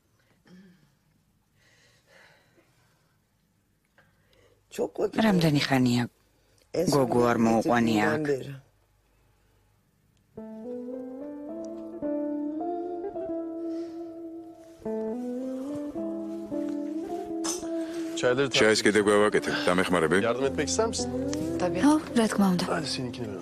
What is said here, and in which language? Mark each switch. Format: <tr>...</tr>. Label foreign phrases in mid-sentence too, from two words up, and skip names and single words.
<ka>რამდენი ხანია გოგო არ მოუყვანია აქ? ჩაის კიდე გვავაკეთებ, დამეხმარები?</ka> <tr>Yardım etmek ister misin?</tr> <ka>ხო, რა თქმა უნდა.</ka> <tr>Hadi seninkini ver.</tr>